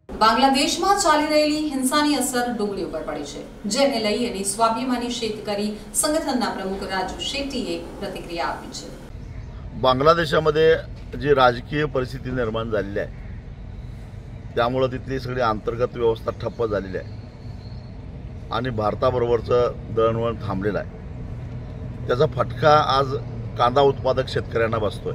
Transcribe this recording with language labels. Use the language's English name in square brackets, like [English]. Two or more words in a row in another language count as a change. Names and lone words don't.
[Gujarati] બાંગ્લાદેશમાં ચાલી રહેલી હિંસાની અસર ડુંગળી ઉપર પડી છે, જેને લઈ એની સ્વાભિમાની शेतकरी संघटनના प्रमुख राजू शेट्टीએ प्रतिक्रिया આપી છે। [Marathi] बांगलादेशामध्ये जी राजकीय परिस्थिती निर्माण झालेली आहे त्यामुळे तिथली सगळी अंतर्गत व्यवस्था ठप्प झालेली आहे आणि भारताबरोबरचं दळणवळण थांबलेलं आहे। त्याचा फटका आज कांदा उत्पादक शेतकऱ्यांना बसतोय।